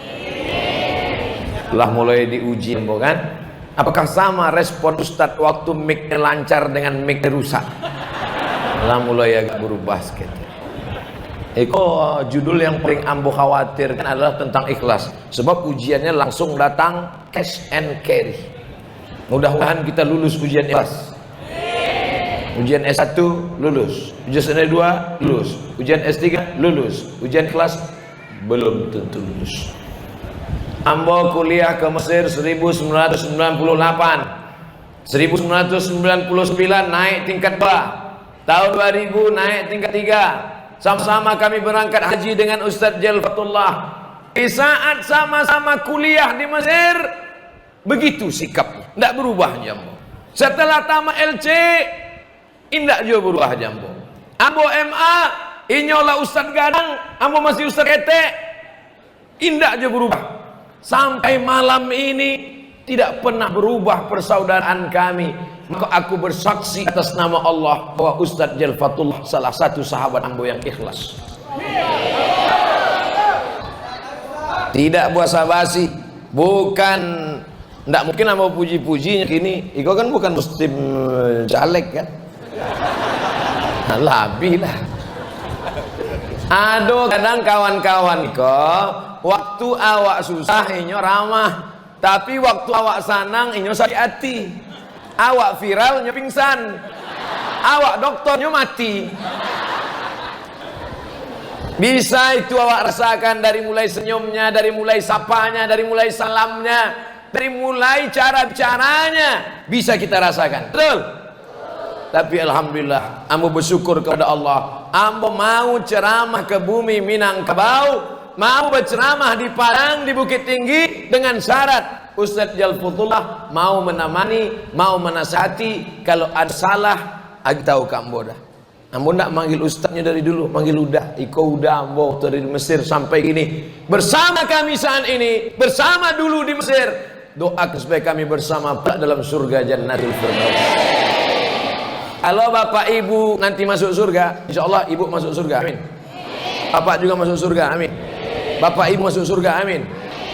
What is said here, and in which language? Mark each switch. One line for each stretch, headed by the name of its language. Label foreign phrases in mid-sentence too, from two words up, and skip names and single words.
Indonesian: Telah mulai diuji bukan? Apakah sama respon Ustadz waktu mic-nya lancar dengan mic-nya rusak? Telah mulai agak berubah sedikit. Judul yang paling ambo khawatirkan adalah tentang ikhlas. Sebab ujiannya langsung datang
English: cash and carry.
Indonesian: Mudah-mudahan kita lulus ujian ikhlas. Ujian S1 lulus, ujian S2 lulus, ujian S3 lulus, ujian kelas belum tentu lulus. Ambo kuliah ke Mesir 1998, 1999 naik tingkat 2, tahun 2000 naik tingkat 3. Sama-sama kami berangkat haji dengan Ustadz Jalfatullah. Di saat sama-sama kuliah di Mesir, begitu sikapnya, tidak berubah jambo. Setelah tamat LC, indak juga berubah jambo.
Minangkabau: Ambo MA, inyolah Ustadz Gadang, ambo masih Ustadz Ketek, indak juga berubah.
Indonesian: Sampai malam ini tidak pernah berubah persaudaraan kami. Maka aku bersaksi atas nama Allah bahwa Ustadz Jalfatullah salah satu sahabat ambo yang ikhlas. Tidak basa-basi, bukan.
Minangkabau: Ndak mungkin ambo puji-pujinya kini. Iko kan bukan muslim caleg kan?
Indonesian: Lebih lah.
Minangkabau: Aduh, kadang kawan-kawan kok waktu awak susah inyo ramah, tapi waktu awak senang inyo sakit hati. Awak viral inyo pingsan, awak dokter inyo mati.
Indonesian: Bisa itu awak rasakan dari mulai senyumnya, dari mulai sapanya, dari mulai salamnya, dari mulai cara bicaranya, bisa kita rasakan. Betul? Tapi alhamdulillah, ambo bersyukur kepada Allah. Ambo mau ceramah ke bumi Minangkabau, mau berceramah di Padang, di Bukit Tinggi dengan syarat Ustadz Jalfatullah mau menemani, mau menasihati.
Minangkabau: Kalau ada salah, agi tahu ke ambo dah. Ambo ndak manggil ustadznya dari dulu, manggil udah. Iko udah ambo dari Mesir sampai gini.
Indonesian: Bersama kami saat ini, bersama dulu di Mesir. Doakan supaya kami bersama dalam surga Jannatul Firdaus. Kalau bapak ibu nanti masuk surga,
Arabic: إن شاء الله
Indonesian: ibu masuk surga, amin. Bapak juga masuk surga, amin. Bapak ibu masuk surga, amin.